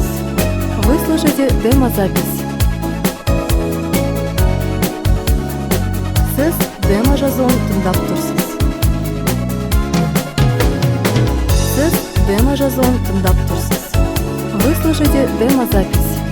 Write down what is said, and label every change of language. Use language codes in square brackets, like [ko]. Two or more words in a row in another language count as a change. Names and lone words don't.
[ru] Вы слышите демо-запись. [kk] Сіз демо-жазуын тыңдап тұрсыз. Сіз демо-жазуын тыңдап тұрсыз. [ru] Вы слышите демо-запись.